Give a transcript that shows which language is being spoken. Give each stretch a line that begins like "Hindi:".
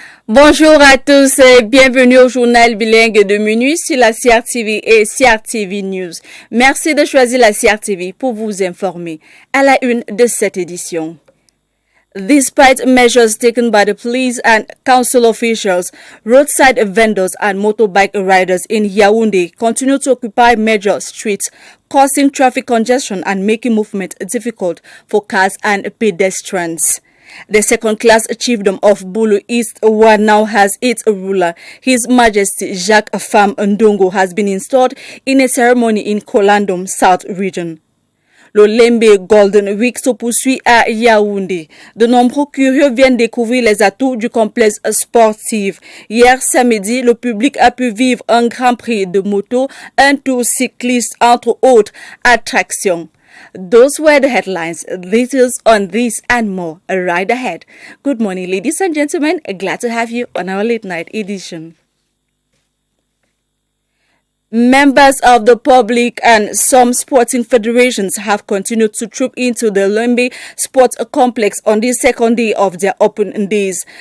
French: Bonjour à tous et bienvenue au journal bilingue de Minuit sur la CRTV et CRTV News. Merci de choisir la CRTV pour vous informer. À la une de cette édition.
English: Despite measures taken by the police and council officials, roadside vendors and motorbike riders in Yaounde continue to occupy major streets, causing traffic congestion and making movement difficult for cars and pedestrians. The second-class chiefdom of Bulu East, one now has its ruler. His Majesty Jacques Fam Ndongo has been installed in a ceremony in Kolandom South region.
French: L'Olembe Golden Week se poursuit à Yaounde. De nombreux curieux viennent découvrir les atouts du complexe sportif. Hier samedi, le public a pu vivre un grand prix de moto, un tour cycliste, entre autres attractions.
English: Those were the headlines. Details on this and more right ahead. Good morning, ladies and gentlemen. Glad to have you on our late night edition. Members of the public and some sporting federations have continued to troop into the Lembe Sports Complex on the second day of their open days.